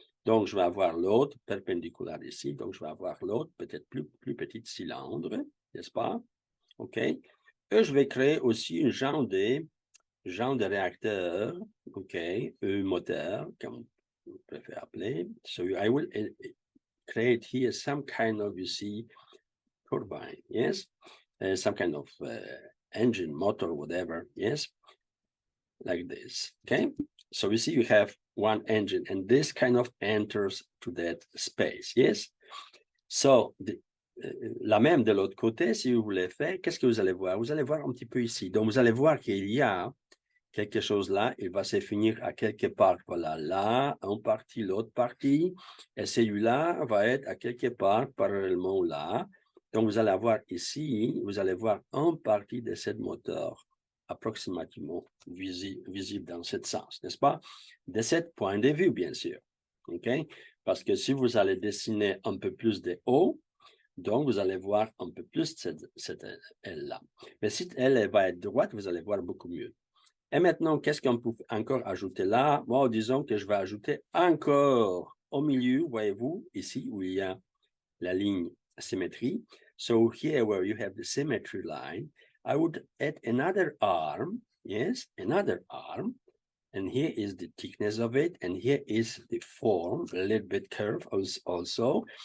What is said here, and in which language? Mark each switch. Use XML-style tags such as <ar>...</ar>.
<fr>Donc, je vais avoir l'autre perpendiculaire ici. Donc, je vais avoir l'autre peut-être plus petit cylindre, n'est-ce pas? OK. Et je vais créer aussi un genre de réacteur, OK, moteur, comme vous préférez appeler.</fr> <en>So, I will create here some kind of, you see, turbine, yes? Some kind of engine, motor, whatever, yes? Like this, okay? So you see you have one engine, and this kind of enters to that space, yes?</en> <fr>So, la même de l'autre côté, si vous voulez faire, qu'est-ce que vous allez voir? Vous allez voir un petit peu ici. Donc, vous allez voir qu'il y a quelque chose là, il va se finir à quelque part, voilà, là, une partie, l'autre partie, et celui-là va être à quelque part, parallèlement là. Donc, vous allez avoir ici, vous allez voir une partie de cette moteur approximativement visible dans ce sens, n'est-ce pas? De ce point de vue, bien sûr, OK? Parce que si vous allez dessiner un peu plus de haut, donc, vous allez voir un peu plus cette aile-là. Mais si elle va être droite, vous allez voir beaucoup mieux. Et maintenant, qu'est-ce qu'on peut encore ajouter là? Bon, disons que je vais ajouter encore au milieu, voyez-vous, ici où il y a la ligne symétrie.</fr> <en>So here where you have the symmetry line, I would add another arm, yes, another arm. and here is the thickness of it, and here is the form, a little bit curve also.</en>